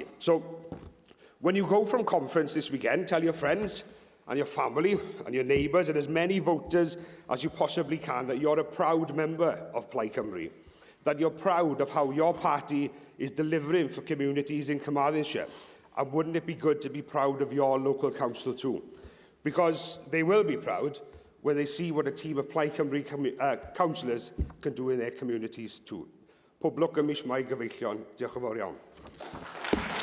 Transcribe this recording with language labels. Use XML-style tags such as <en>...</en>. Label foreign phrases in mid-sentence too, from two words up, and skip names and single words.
<en>So, when you go from conference this weekend, tell your friends and your family and your neighbours and as many voters as you possibly can that you're a proud member of Plaid Cymru, that you're proud of how your party is delivering for communities in Carmarthenshire. And wouldn't it be good to be proud of your local council too? Because they will be proud when they see what a team of Plaid Cymru councillors can do in their communities too.</en> <cy>Pob lwc ym mis Mai gyfeillion. Diolch yn fawr iawn.</cy>